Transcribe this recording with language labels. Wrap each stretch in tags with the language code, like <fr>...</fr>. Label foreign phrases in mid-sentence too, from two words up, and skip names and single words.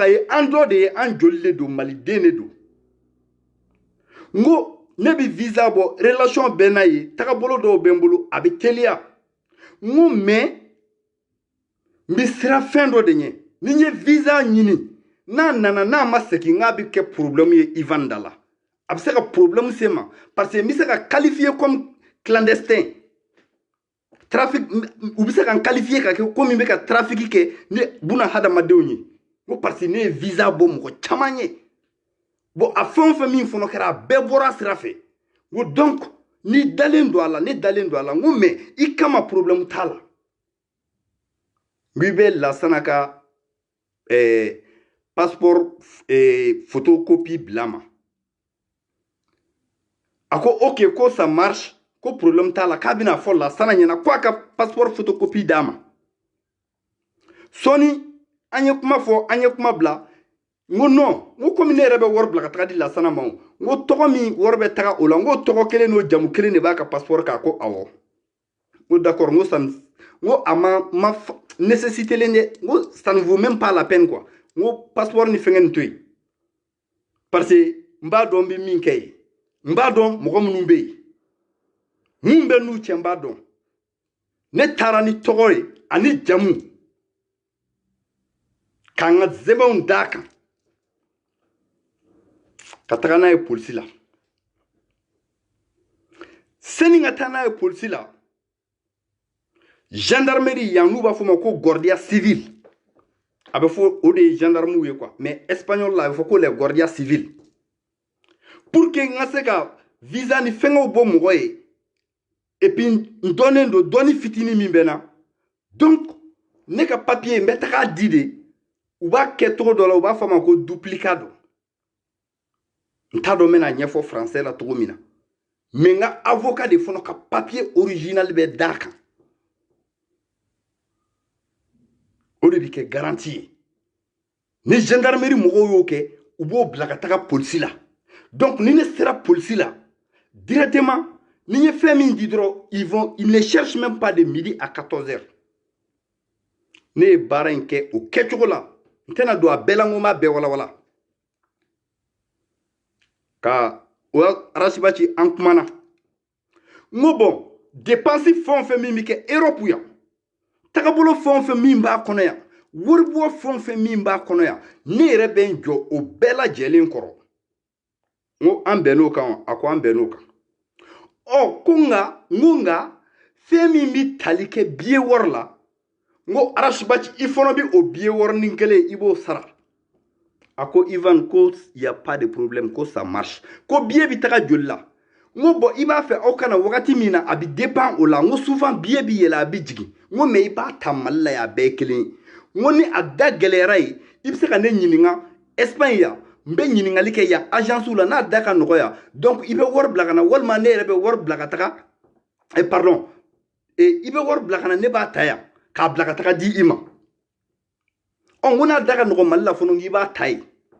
<bm>ye an dɔ de ye an joli de don maliden de don n ko ne bi visa bɔ relation bɛ n'a ye tagabolo dɔw bɛ n bolo a bɛ teliya n ko mais n bɛ siran fɛn dɔ de ɲɛ ni n ye visa ɲini n'a nana n'a ma segin n'a bɛ kɛ problème ye Ivan da la a bɛ se ka problème se ma</bm> <fr>parce que</fr> <bm>n bɛ se ka</bm> <fr>qualifier comme clandestin trafic</fr> <bm>u bɛ se ka n qualifier ka kɛ komi n bɛ ka trafic kɛ ni buna hadamadenw ye n ko</bm> <fr>parce que</fr> <bm>ne ye visa bɔ mɔgɔ caman ye bon a fɛn o fɛn min fɔlɔ kɛra a bɛɛ bɔra sira fɛ n ko donc ni dalen don a la ne dalen don a la n ko mais i kama problème t'a la n ko i bɛ Lasana ka</bm> <fr>passeport photocopie</fr> <bm>bila ma Ako ok ko</bm> <fr>ça marche</fr> <bm>ko problème t'a la k'a bɛna fɔ la sana ɲɛna ko a ka</bm> <fr>passeport photocopie</fr> <bm>d'a ma sɔni an ye kuma fɔ an ye kuma bila n ko non n ko komi ne yɛrɛ bɛ wari bila ka taga di Lasana ma n ko tɔgɔ min wari bɛ taga o la n ko tɔgɔ kelen n'o jamu kelen de b'a ka passeport kan ko awɔ n ko d'accord n ko ça n ko a ma nécessité len dɛ n ko</bm> <fr>ça ne vaut même pas la peine quoi</fr> <bm>n ko passeport ni fɛngɛ nin to yen</bm> <fr>parce que</fr> <bm>n b'a dɔn n bɛ min kɛ yen n b'a dɔn mɔgɔ minnu bɛ yen mun bɛ n'u cɛ n b'a dɔn ne taara ni tɔgɔ ye ani jamu k'an ka sɛbɛnw d'a kan ka taga n'a ye polisi la sani ka taa n'a ye polisi la gendarmerie yan n'u b'a fɔ o ma ko</bm> <es>guardia civil</es> <bm>a bɛ fɔ o de ye gendarmew ye</bm> <fr>quoi mais espagnol</fr> <bm>la a bɛ fɔ ko les</bm> <es>guardia civil</es> <fr>pour que</fr> <bm>n ka se ka visa ni fɛngɛw bɔ mɔgɔ ye</bm> <fr>et puis</fr> <bm>n dɔnnen don dɔnni fitinin min bɛ na donc ne ka papier n bɛ taga di de u b'a kɛ cogo dɔ la u b'a fɔ a ma ko duplicat don n t'a dɔn n bɛna ɲɛfɔ français la cogo min na mais n ka avocat de fana ka</bm> <fr>papier original</fr> <bm>bɛ d'a kan o de bɛ kɛ garantie ye ni gendarmerie mɔgɔw y'o kɛ u b'o bila ka taga polisi la donc ni ne sera polisi la directement ni ye fɛn min di dɔrɔn</bm> <fr>ils ne cherchent même pas de midi à 14 heures</fr> <bm>ne ye baara in kɛ o kɛcogo la n tɛna don a bɛɛ la n ko n b'a bɛɛ walawala ka o Arasibaci an kumana n ko</bm> <fr>bon dépense</fr> <bm>fɛn o fɛn min bɛ kɛ Europe yan tagabolo fɛn o fɛn min b'a kɔnɔ yan waribɔ fɛn o fɛn min b'a kɔnɔ yan ne yɛrɛ bɛ n jɔ o bɛɛ lajɛlen kɔrɔ n ko an bɛnn'o kan a ko an bɛnn'o kan ko nka fɛn min bɛ tali kɛ billet wari la n ko Arasibaci i fana bɛ o billet wari nin kelen i b'o sara a ko Ivan ko</bm> <fr>y a pas de problème</fr> <bm>ko</bm> <fr>ça marche</fr> <bm>ko billet bɛ taga joli la n ko bon i b'a fɛ aw kana wagati min na a bɛ dépend o la n ko</bm> <fr>souvent billet</fr> <bm>bɛ yɛlɛ a bɛ jigin n ko mais i b'a ta Mali la yan a bɛɛ ye kelen ye n ko ni a da gɛlɛyara yen i bɛ se ka ne ɲininka Espagne yan n bɛ ɲininkali kɛ yan agence la n'a da ka nɔgɔya donc i bɛ wari bila ka na walima ne yɛrɛ bɛ wari bila ka taga pardon i bɛ wari bila ka na ne b'a ta yan k'a bila ka taga di i ma n ko n'a da ka nɔgɔ Mali la fana i b'a ta yen</bm>